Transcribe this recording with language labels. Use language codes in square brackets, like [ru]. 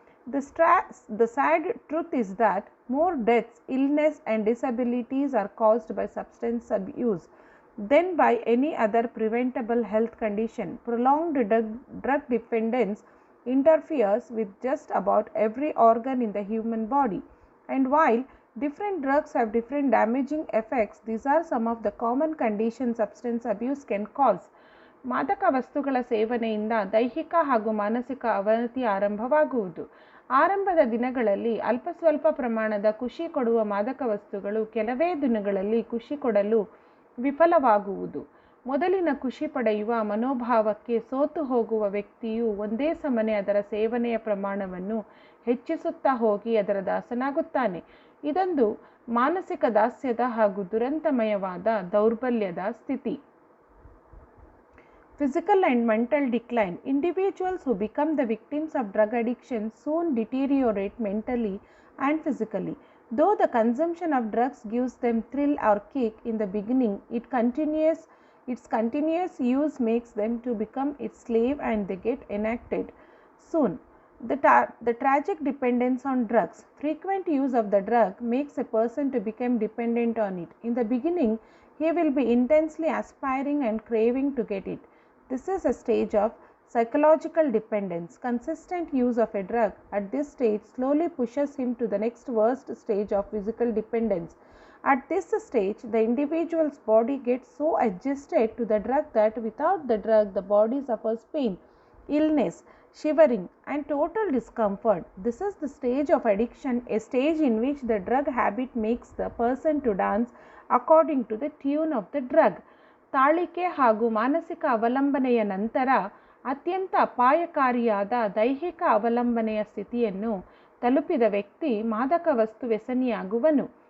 [en] The sad truth is that more deaths, illness and disabilities are caused by substance abuse than by any other preventable health condition. Prolonged drug dependence interferes with just about every organ in the human body. And while different drugs have different damaging effects, these are some of the common conditions substance abuse can cause. [kn] ಮಾದಕ ವಸ್ತುಗಳ ಸೇವನೆಯಿಂದ ದೈಹಿಕ ಹಾಗೂ ಮಾನಸಿಕ ಅವನತಿ ಆರಂಭವಾಗುವುದು. ಆರಂಭದ ದಿನಗಳಲ್ಲಿ ಅಲ್ಪ ಸ್ವಲ್ಪ ಪ್ರಮಾಣದ ಖುಷಿ ಕೊಡುವ ಮಾದಕ ವಸ್ತುಗಳು ಕೆಲವೇ ದಿನಗಳಲ್ಲಿ ಖುಷಿ ಕೊಡಲು ವಿಫಲವಾಗುವುದು. ಮೊದಲಿನ ಖುಷಿ ಪಡೆಯುವ ಮನೋಭಾವಕ್ಕೆ ಸೋತು ಹೋಗುವ ವ್ಯಕ್ತಿಯು ಒಂದೇ ಸಮನೆ ಅದರ ಸೇವನೆಯ ಪ್ರಮಾಣವನ್ನು ಹೆಚ್ಚಿಸುತ್ತಾ ಹೋಗಿ ಅದರ ದಾಸನಾಗುತ್ತಾನೆ. ಇದೊಂದು ಮಾನಸಿಕ ದಾಸ್ಯದ ಹಾಗೂ ದುರಂತಮಯವಾದ ದೌರ್ಬಲ್ಯದ ಸ್ಥಿತಿ. [en] Physical and mental decline. Individuals who become the victims of drug addiction soon deteriorate mentally and physically. Though the consumption of drugs gives them thrill or kick in the beginning, its continuous use makes them to become its slave and they get enacted soon. The tragic dependence on drugs. Frequent use of the drug makes a person to become dependent on it. In the beginning, he will be intensely aspiring and craving to get it. This is a stage of psychological dependence. Consistent use of a drug at this stage slowly pushes him to the next worst stage of physical dependence. At this stage, the individual's body gets so adjusted to the drug that without the drug, the body suffers pain, illness, shivering, and total discomfort. This is the stage of addiction, a stage in which the drug habit makes the person to dance according to the tune of the drug. [kn] ತಾಳಿಕೆ ಹಾಗೂ ಮಾನಸಿಕ ಅವಲಂಬನೆಯ ನಂತರ ಅತ್ಯಂತ ಅಪಾಯಕಾರಿಯಾದ ದೈಹಿಕ ಅವಲಂಬನೆಯ ಸ್ಥಿತಿಯನ್ನು ತಲುಪಿದ ವ್ಯಕ್ತಿ ಮಾದಕ ವಸ್ತು ವ್ಯಸನಿಯಾಗುವನು.